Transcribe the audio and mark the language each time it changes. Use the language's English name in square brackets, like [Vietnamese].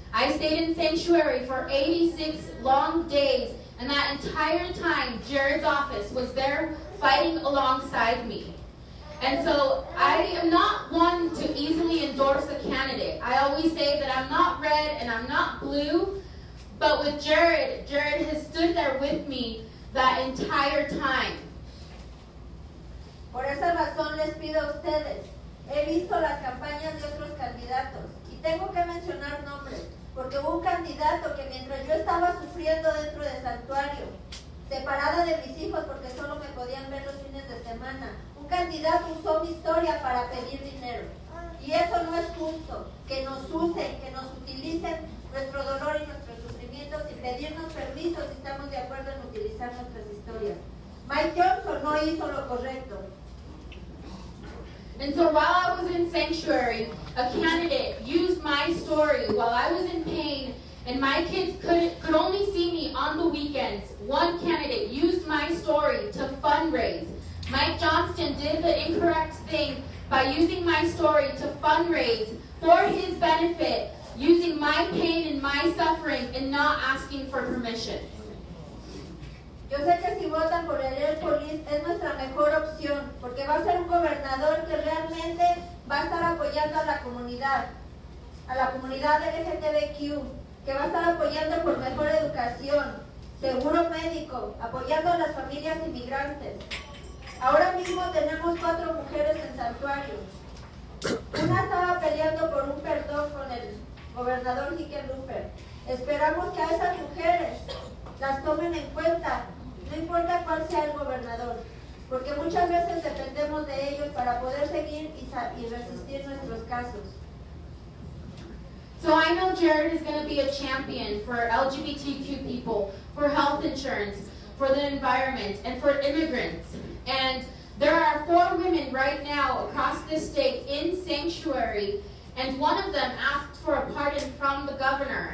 [English] I stayed in sanctuary for 86 long days, and that entire time Jared's office was there fighting alongside me. And so I am not one to easily endorse a candidate. I always say that I'm not red and I'm not blue, but with Jared has stood there with me that entire time. [Spanish] Por esa razón les pido a ustedes, he visto las campañas de otros candidatos y tengo que mencionar nombres, porque hubo un candidato que mientras yo estaba sufriendo dentro del santuario, separada de mis hijos porque solo me podían ver los fines de semana, un candidato usó mi historia para pedir dinero. Y eso no es justo, que nos usen, que nos utilicen nuestro dolor y nuestros sufrimientos sin pedirnos permiso si estamos de acuerdo en utilizar nuestras historias. Mike Johnson no hizo lo correcto. [English] And so while I was in sanctuary, a candidate used my story while I was in pain and my kids could only see me on the weekends. One candidate used my story to fundraise. Mike Johnston did the incorrect thing by using my story to fundraise for his benefit, using my pain and my suffering and not asking for permission. [Spanish] Yo sé que si votan por el Polis es nuestra mejor opción, porque va a ser un gobernador que realmente va a estar apoyando a la comunidad LGTBQ, que va a estar apoyando por mejor educación, seguro médico, apoyando a las familias inmigrantes. Ahora mismo tenemos 4 mujeres en santuario. Una estaba peleando por un perdón con el gobernador Hickenlooper. Esperamos que a esas mujeres las tomen en cuenta, no importa cuál sea el gobernador, porque muchas veces dependemos de ellos para poder seguir y resistir nuestros casos. [English] So I know Jared is going to be a champion for LGBTQ people, for health insurance, for the environment, and for immigrants. And there are 4 women right now across this state in sanctuary, and one of them asked for a pardon from the governor.